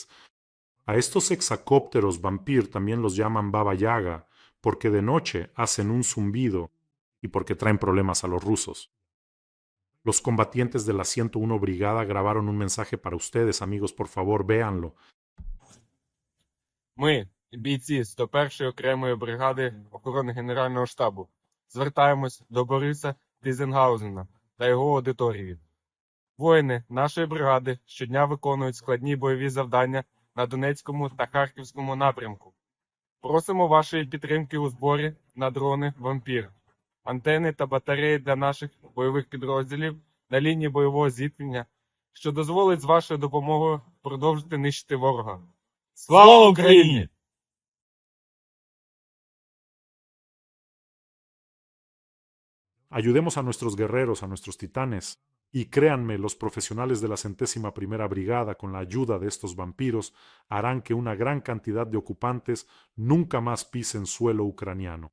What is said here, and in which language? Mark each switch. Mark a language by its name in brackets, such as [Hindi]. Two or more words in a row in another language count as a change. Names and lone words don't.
[Spanish] A estos hexacópteros Vampir también los llaman Baba Yaga, porque de noche hacen un zumbido y porque traen problemas a los rusos. Los combatientes de la 101 Brigada grabaron un mensaje para ustedes, amigos, por favor, véanlo. [Ukrainian] Ми, бійці 101-ї окремої бригади охорони Генерального штабу, звертаємось до Бориса Тізенгаузена та його аудиторії. Воїни нашої бригади щодня виконують складні бойові завдання на Донецькому та Харківському напрямку. Просимо вашої підтримки у зборі на дрони «Вампір», антени та батареї для наших бойових підрозділів на лінії бойового зіткнення, що дозволить з вашою допомогою продовжити нищити ворога. Слава Україні! [Spanish] Ayudemos a nuestros guerreros, a nuestros titanes, y créanme, los profesionales de la 101ª Brigada, con la ayuda de estos vampiros, harán que una gran cantidad de ocupantes nunca más pisen suelo ucraniano.